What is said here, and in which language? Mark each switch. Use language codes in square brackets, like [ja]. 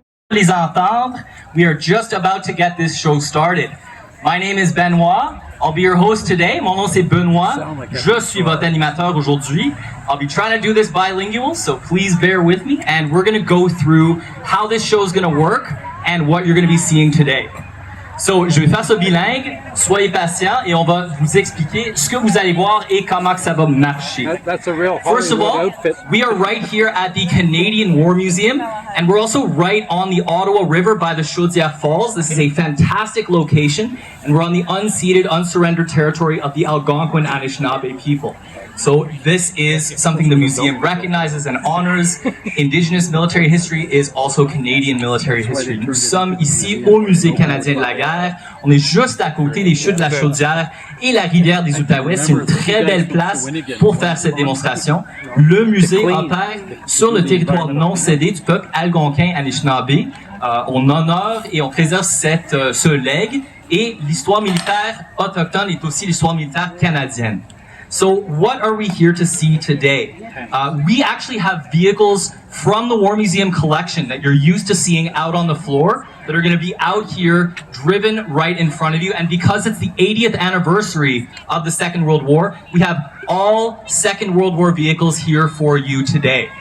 [fr] Les entendre, [en] we are just about to get this show started. My name is Benoit. I'll be your host today. [fr] Mon nom c'est Benoit. Je suis votre animateur aujourd'hui. [en] I'll be trying to do this bilingual, so please bear with me. And we're going to go through how this show is going to work and what you're going to be seeing today. [fr] So, je vais faire ça bilingue, soyez patients, et on va vous expliquer ce que vous allez voir et comment que ça va marcher. [en] That's a real First of all, outfit. we are right here at the Canadian War Museum, and we're also right on the Ottawa River by the Chaudière Falls. This is a fantastic location, and we're on the unceded, unsurrendered territory of the Algonquin Anishinaabe people. So this is something the museum recognizes and honors. Indigenous military history is also Canadian military history. [fr] Nous sommes ici au Musée canadien de la guerre. On est juste à côté des chutes de la Chaudière et la rivière des Outaouais. C'est une très belle place pour faire cette démonstration. Le musée opère sur le territoire non cédé du peuple algonquin Anishinaabe. On honore et on préserve ce legs, et l'histoire militaire autochtone est aussi l'histoire militaire canadienne. [en] So what are we here to see today? We actually have vehicles from the War Museum collection that you're used to seeing out on the floor that are going to be out here driven right in front of you. And because it's the 80th anniversary of the Second World War, we have all Second World War vehicles here for you today.